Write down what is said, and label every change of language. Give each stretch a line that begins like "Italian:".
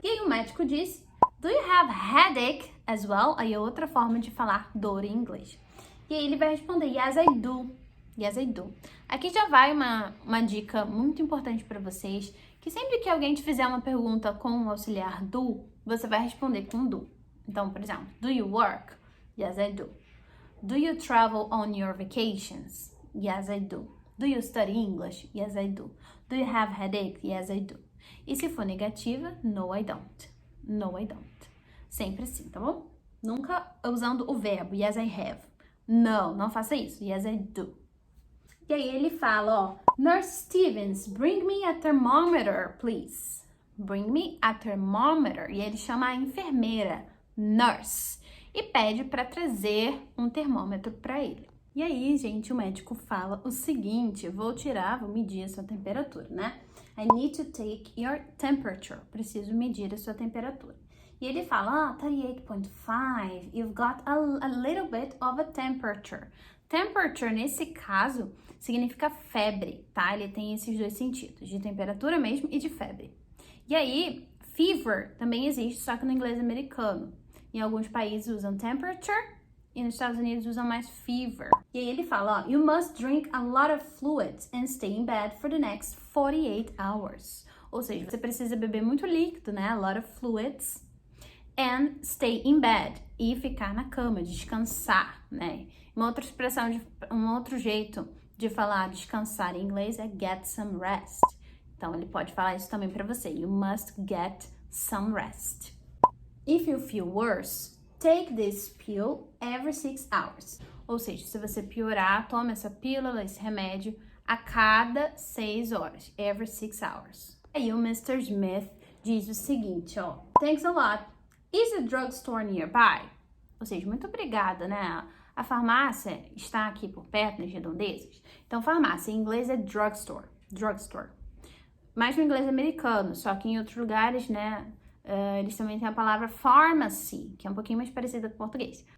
Portuguese: E aí o médico diz,
English: do you have headache as well?
Portuguese: Aí é outra forma de falar dor em inglês. E aí ele vai responder,
English: yes, I do. Yes, I do.
Portuguese: Aqui já vai uma dica muito importante para vocês, que sempre que alguém te fizer uma pergunta com o auxiliar do, você vai responder com do. Então, por exemplo,
English: do you work? Yes, I do. Do you travel on your vacations? Yes, I do. Do you study English? Yes, I do. Do you have headache? Yes, I do.
Portuguese: E se for negativa,
English: no, I don't. No, I don't.
Portuguese: Sempre assim, tá bom? Nunca usando o verbo,
English: yes, I have.
Portuguese: Não faça isso.
English: Yes, I do.
Portuguese: E aí ele fala, ó, Nurse Stevens,
English: bring me a thermometer, please. Bring me a thermometer.
Portuguese: E ele chama a enfermeira, nurse, e pede para trazer um termômetro para ele. E aí, gente, o médico fala o seguinte, vou medir a sua temperatura, né?
English: I need to take your temperature.
Portuguese: Preciso medir a sua temperatura. E ele fala,
English: 38.5, you've got a little bit of a temperature.
Portuguese: Temperature, nesse caso, significa febre, tá? Ele tem esses dois sentidos, de temperatura mesmo e de febre. E aí, fever também existe, só que no inglês americano. Em alguns países usam temperature e nos Estados Unidos usam mais fever. E aí ele fala, ó,
English: you must drink a lot of fluids and stay in bed for the next 48 hours.
Portuguese: Ou seja, você precisa beber muito líquido, né?
English: A lot of fluids. And stay in bed.
Portuguese: E ficar na cama, descansar, né? Uma outra expressão, um outro jeito de falar descansar em inglês é get some rest. Então, ele pode falar isso também para você.
English: You must get some rest. If you feel worse, take this pill every 6 hours.
Portuguese: Ou seja, se você piorar, tome essa pílula, esse remédio, a cada 6 horas.
English: Every 6 hours.
Portuguese: Aí o Mr. Smith diz o seguinte, ó.
English: Thanks a lot. Is the drugstore nearby?
Portuguese: Ou seja, muito obrigada, né? A farmácia está aqui por perto, nas redondezas. Então, farmácia em inglês é drugstore. Drugstore. Mas no inglês americano, só que em outros lugares, né? Eles também têm a palavra pharmacy, que é um pouquinho mais parecida com o português.